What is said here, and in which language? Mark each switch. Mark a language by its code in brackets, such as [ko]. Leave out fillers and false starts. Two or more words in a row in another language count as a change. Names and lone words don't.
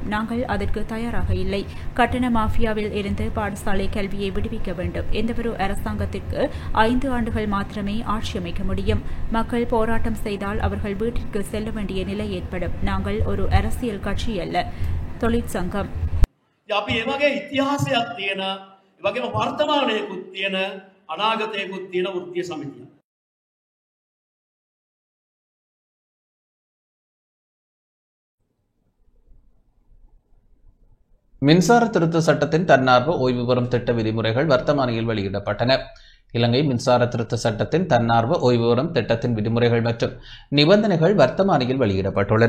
[ta] நாங்கள் அதற்கு தயாராக இல்லை. கட்டண மாஃபியாவில் இருந்து பாடசாலை கல்வியை விடுவிக்க வேண்டும். எந்தவொரு அரசாங்கத்திற்கு 5 ஆண்டுகள் மாத்திரமே ஆட்சி அமைக்க முடியும். மக்கள் போராட்டம் செய்தால் அவர்கள் வீட்டிற்கு செல்ல வேண்டிய நிலை ஏற்படும். நாங்கள் ஒரு அரசியல் கட்சி அல்ல, தொழிற்சங்கம். [si] අපි ඒ වගේ ඉතිහාසයක් තියෙන, ඒ වගේම වර්තමානයකුත් තියෙන, අනාගතයකුත් තියෙන වෘත්තීය සමිතියක්. [ta] மின்சார திருத்த சட்டத்தின் தன்னார்வ ஓய்வு பெறும் திட்ட விதிமுறைகள் வர்த்தமானியில் வெளியிடப்பட்டன. இலங்கை மின்சார திருத்த சட்டத்தின் தன்னார்வ ஓய்வு பெறும் திட்டத்தின் விதிமுறைகள் மற்றும் நிபந்தனைகள் வர்த்தமானியில் வெளியிடப்பட்டுள்ளன.